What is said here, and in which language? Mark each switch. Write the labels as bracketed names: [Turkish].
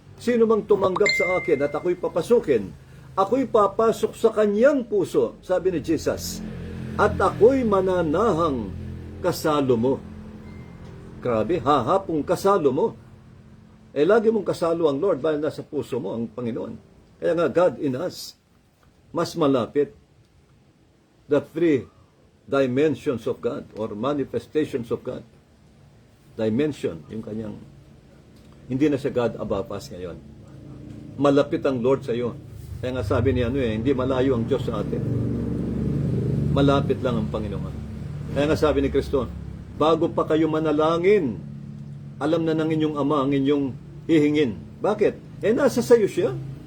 [Filipino] Sino mang tumanggap sa akin at ako'y papasukin, ako'y papasok sa kanyang puso, sabi ni Jesus, at ako'y mananahang kasalo mo. Grabe, hahapong kasalo mo. lagi mong kasalo ang Lord dahil nasa puso mo ang Panginoon. Kaya nga, [English] God in us, [Filipino] mas malapit. [English] The three dimensions of God or manifestations of God. [Filipino] Dimension, yung kanyang, hindi na siya [English] God above us [Filipino] ngayon. Malapit ang Lord sa iyo. Kaya nga sabi niya, hindi malayo ang Diyos sa atin. Malapit lang ang Panginoon. Kaya nga sabi ni Kristo, bago pa kayo manalangin, alam na ng inyong Ama ang inyong hihingin. Bakit? Nasa sa iyo siya.